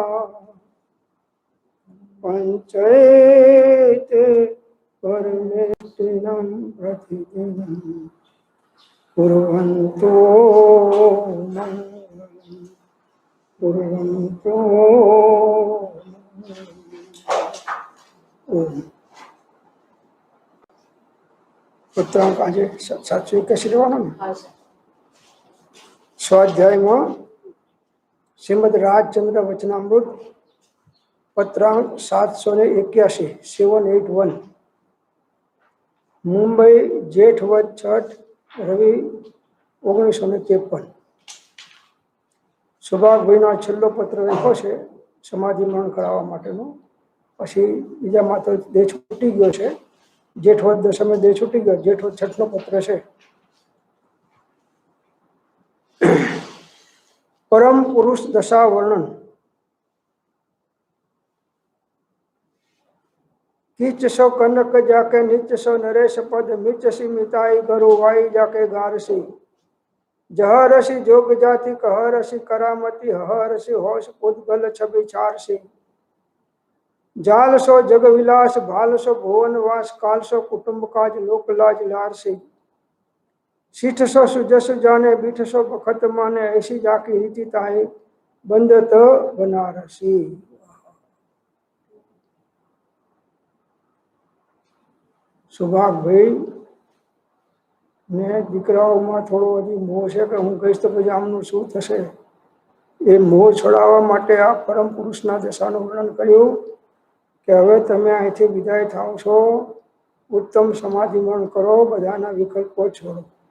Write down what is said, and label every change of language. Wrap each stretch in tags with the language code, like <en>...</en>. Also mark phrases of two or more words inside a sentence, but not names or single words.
<sa>पंचैत परमेष्टिनं प्रतिदिनं कुर्वन्तो मङ्गलं कुर्वन्तो</sa> <gu>પુત્રાંક આજ 781 લેવાનો ને સ્વાધ્યાયમાં શ્રીમદ રાજચંદ્ર વચનામૃત પત્રાંક 781 781 મુંબઈ જેઠ વદ છઠ રવિ 1953 સુભાગભાઈનો છેલ્લો પત્ર લખ્યો છે સમાધિ મરણ કરાવવા માટેનો. પછી બીજા માત્ર દેહ છૂટી ગયો છે. જેઠ વદ દશમે દેહ છૂટી ગયો. જેઠ વદ છઠનો પત્ર છે.</gu> <bra>परम पुरुष दशा वर्णन. कीच सो कनक जाके निच सो नरेश पद मिच सी मिताई गरु वाई जाके गारसी जहरसी जोग जाति कहरसी करामती हरसी होश पुद्गल छवि चारसी जाल सो जग विलास भाल सो भुवन वास काल सो कुटुंब काज लोक लाज लारसी शीठ सो सुजस जाने बीठ सो बखत माने ऐसी जाकी रीति ताए बंदत बनारसी.</bra> <gu>સુભાગભાઈ ને દીકરાઓમાં થોડો હજી મોહ છે કે હું કહીશ તો પછી આમનું શું થશે. એ મોહ છોડાવવા માટે આ પરમ પુરુષના દશાનું વર્ણન કર્યું કે હવે તમે અહીંથી વિદાય થાવ છો, ઉત્તમ સમાધિ મરણ કરો, બધાના વિકલ્પો છોડો.</gu>